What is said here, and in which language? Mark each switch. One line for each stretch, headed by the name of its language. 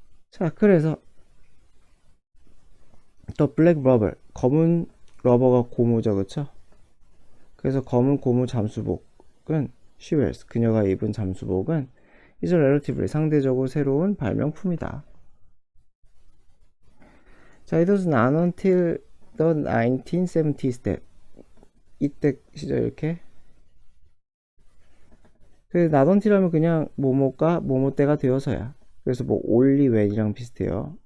Korean: 자, 그래서
English: the black rubber,
Korean: 검은 러버가 고무죠, 그렇죠? 그래서 검은 고무 잠수복은
English: she wears,
Korean: 그녀가 입은 잠수복은
English: is relatively,
Korean: 상대적으로 새로운 발명품이다.
English: 자, it was not until the 1970s that,
Korean: 이때 시절 이렇게. 그래서 not until하면 그냥 뭐뭐가 뭐뭐 때가 되어서야. 그래서
English: only when
Korean: 이랑 비슷해요.